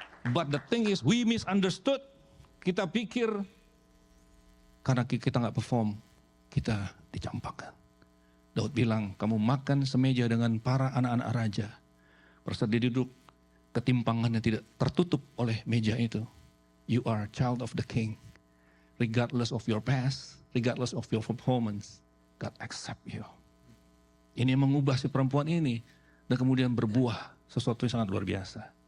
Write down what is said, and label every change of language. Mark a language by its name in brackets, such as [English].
[English] But the thing is, we misunderstood. [Indonesian] Kita pikir, karena kita nggak perform, kita dicampakkan. Daud bilang, kamu makan semeja dengan para anak-anak raja. Pada saat dia duduk, ketimpangannya tidak tertutup oleh meja itu. [English] You are child of the king. Regardless of your past, regardless of your performance, God accept you. [Indonesian] Ini yang mengubah si perempuan ini, dan kemudian berbuah sesuatu yang sangat luar biasa.